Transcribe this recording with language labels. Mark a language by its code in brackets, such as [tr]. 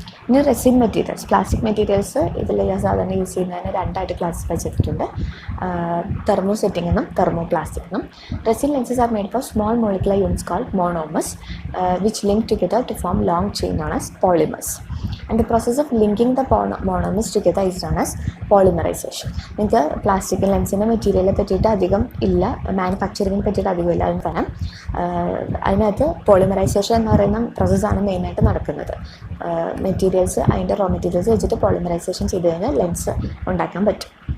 [ml] ഇനി resin materials, plastic materials ഇതിൽ സാധാരണ യൂസ് ചെയ്യുന്നതിന് രണ്ടായിട്ട് ക്ലാസിഫൈ ചെയ്തിട്ടുണ്ട്. തെർമോ സെറ്റിംഗ് എന്നും തെർമോ പ്ലാസ്റ്റിക് എന്നും. [en] Resin lenses are made for small molecular units called monomers which link together to form long chain known as polymers. And the process of linking the monomers together is known as polymerization. [ml] നിങ്ങൾക്ക് plastic ലെൻസിൻ്റെ മെറ്റീരിയലിനെ പറ്റിയിട്ട് അധികം ഇല്ല, മാനുഫാക്ചറിങ്ങിനെ പറ്റിയിട്ട് അധികം ഇല്ല എന്ന് പറയാം. അതിനകത്ത് പോളിമറൈസേഷൻ എന്ന് പറയുന്ന പ്രോസസ്സാണ് മെയിനായിട്ട് നടക്കുന്നത്. മെറ്റീരിയൽസ് അതിൻ്റെ റോ മെറ്റീരിയൽസ് വെച്ചിട്ട് പോളിമറൈസേഷൻ ചെയ്ത് കഴിഞ്ഞാൽ ലെൻസ് ഉണ്ടാക്കാൻ പറ്റും.